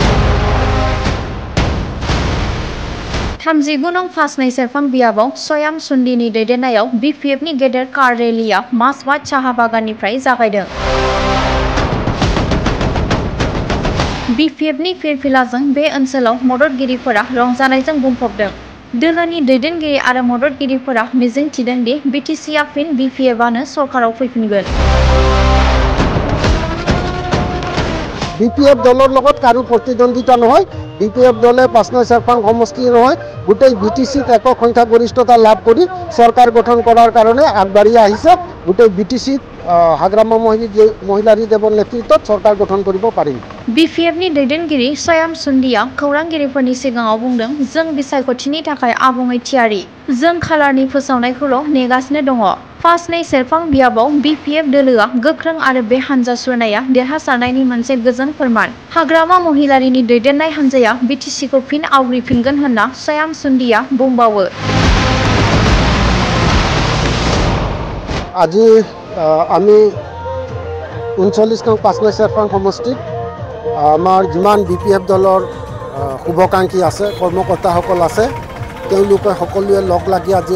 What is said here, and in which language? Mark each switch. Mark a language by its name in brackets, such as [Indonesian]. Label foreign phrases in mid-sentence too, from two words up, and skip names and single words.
[Bodo] 39 नं फासनि सेरफां बियाबाव सयाम सुन्दिनि दैदेननायाव बिपिएफनि गेदेर कार रेलीआ मासबाद साहा बागाननिफ्राय जागायदों। बिपिएफनि फिरफिलाजों बे ओनसोलाव मददगिरिफोरा रंजानायजों बुंफबदों। दोलोनि दैदेनगिरि आरो मददगिरिफोरा मिजिं थिदों दि बिटिसिआ फिन बिपिएफआनो सरकाराव फैफिनगोन। [Assamese] বিপিএফ দলৰ লগত কাৰো প্ৰতিদ্বন্দ্বিতা নহয়। বিপিএফ দলে ৫ নং চেৰফাং সমষ্টি নহয় গোটেই বিটিচিত একক সংখ্যাগৰিষ্ঠতা লাভ কৰি চৰকাৰ গঠন কৰাৰ কাৰণে আগবাঢ়ি আহিছে। গোটেই বিটিচিত হাগ্ৰামা মহিলাৰী দেৱৰ নেতৃত্বত চৰকাৰ গঠন কৰিব পাৰিম। [Bodo] बिपिएफनि दैदेनगिरि सयाम सुन्दिया खौरांगिरिफोरनि सिगाङाव बुंदों, जों बिसायख'थिनि थाखाय आबुङै थियारि। जों खालारनि फोसावनायखौल' नेगासिनो दङ। 5 नै सेरफां बियाबाव बिपिएफ दोलोआ गोख्रों आरो बे हानजा सुरनाया देरहासारनायनि मोनसे गोजोन फोरमान। हाग्रामा महिलारीनि दैदेननाय हानजाया बिटिसिखौ फिन आवग्रिफिनगोन होनना सयाम सुन्दिया बुंबावो। [Assamese] আজি আমি 39 নং 5 নং চেৰফাং সমষ্টিত আমাৰ যিমান বিপিএফ দলৰ শুভাকাংক্ষী আছে কৰ্মকৰ্তাসকল আছে তেওঁলোকে সকলোৱে লগ লাগি আজি